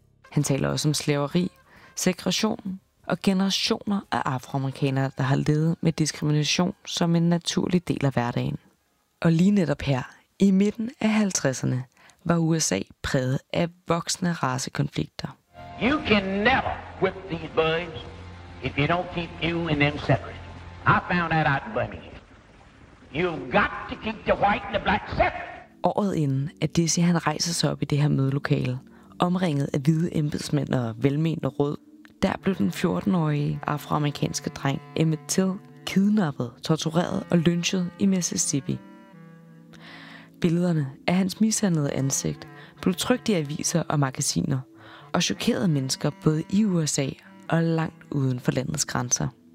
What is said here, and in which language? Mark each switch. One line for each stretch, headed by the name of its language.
Danish: Han taler også om slaveri, segregation og generationer af afroamerikanere, der har levet med diskrimination som en naturlig del af hverdagen. Og lige netop her, i midten af 50'erne, var USA præget af voksende racekonflikter.
English: You can never whip these boys if you don't keep you and them separate. I found that out in Birmingham. You've got to keep the white and the black separate.
Danish: Året inden, at Dizzy han rejser sig op i det her mødelokale, omringet af hvide embedsmænd og velmenende råd, der blev den 14-årige afroamerikanske dreng Emmett Till kidnappet, tortureret og lynchet i Mississippi. Billederne af hans mishandlede ansigt blev trykt i aviser og magasiner og chokerede mennesker både i USA og langt uden for landets grænser.